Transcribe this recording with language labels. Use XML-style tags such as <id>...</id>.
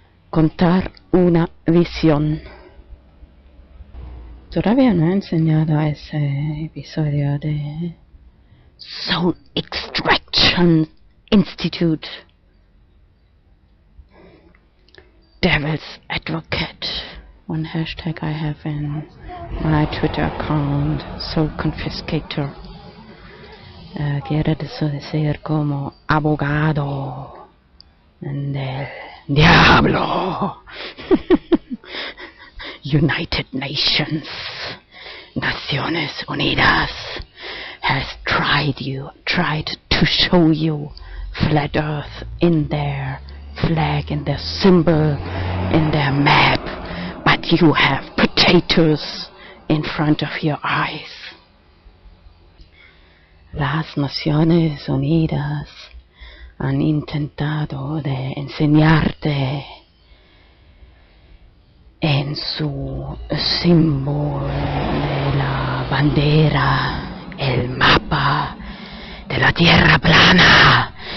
<es>Contar una visión. Todavía no he enseñado ese episodio de Soul Extraction Institute.</es> <en>Devil's Advocate. One hashtag I have in my Twitter account, Soul Confiscator.</en> <es>Quiere decir como abogado del diablo.</es> <en>United Nations, Naciones Unidas, has tried to show you Flat Earth in their flag, in their symbol, in their map, but you have potatoes in front of your eyes.</en> <es>Las Naciones Unidas han intentado de enseñarte en en su símbolo de la bandera, el mapa de la tierra plana,</es>